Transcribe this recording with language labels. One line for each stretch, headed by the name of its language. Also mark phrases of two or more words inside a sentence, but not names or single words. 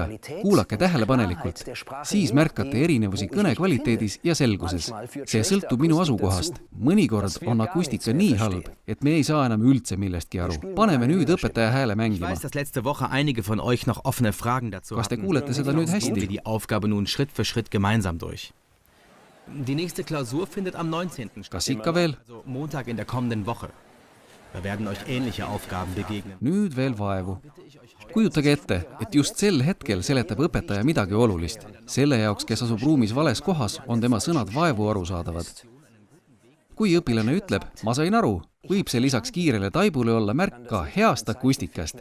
Estonian: Kuulake tähelepanelikult. Siis märkate erinevusi kõne kvaliteedis ja selguses. See sõltub minu asukohast. Mõnikord on akustika nii halb, et me ei saa enam üldse millestki aru. Paneme nüüd õpetaja hääle mängima. Kas te kuulete seda nüüd hästi?
German: Die nächste Klausur findet am 19.
Estonian: Kas ikka veel?
German: Also Montag in der kommenden Woche. Da werden euch ähnliche Aufgaben begegnen.
Estonian: Nüüd veel vaevu. Kujutage ette, et just sel hetkel seletab õpetaja midagi olulist. Selle jaoks, kes asub ruumis vales kohas, on tema sõnad vaevu arusaadavad. Kui õpilane ütleb, ma sain aru, võib see lisaks kiirele taibule olla märk ka heast akustikast.